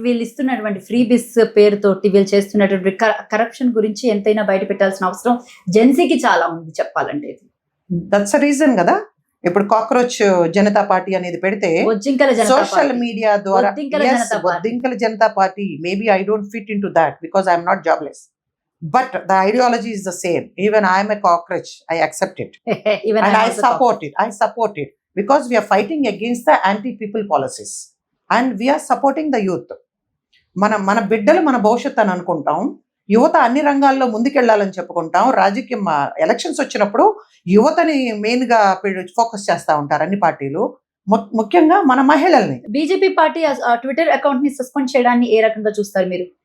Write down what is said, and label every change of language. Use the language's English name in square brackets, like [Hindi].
[Telugu] వీళ్ళు ఇస్తున్నటువంటి ఫ్రీ బిస్ పేరుతోటి వీళ్ళు చేస్తున్నటువంటి కరప్షన్ గురించి ఎంతైనా బయట పెట్టాల్సిన అవసరం జెన్సీకి చాలా ఉంది చెప్పాలంటే. [English] That's a reason కదా. [Telugu] ఇప్పుడు కాక్రోచ్ జనతా పార్టీ అనేది పెడితే సోషల్ మీడియా ద్వారా బొద్దింకల Janata party, [English] Maybe I don't fit in to that because I'm not jobless, but the ideology is the same. Even I am a cockroach, I accept it. Even and I support it because we are fighting against the anti-people policies and we are supporting the youth. [Telugu] మన బిడ్డలు మన భవిష్యత్తు అని అనుకుంటాం. యువత అన్ని రంగాల్లో ముందుకెళ్లాలని చెప్పుకుంటాం. రాజకీయం ఎలక్షన్స్ వచ్చినప్పుడు యువతని మెయిన్ గా ఫోకస్ చేస్తా ఉంటారు అన్ని పార్టీలు, ముఖ్యంగా మన మహిళల్ని. బీజేపీ పార్టీ ట్విట్టర్ అకౌంట్ ని సస్పెండ్ చేయడాన్ని ఏ రకంగా చూస్తారు మీరు?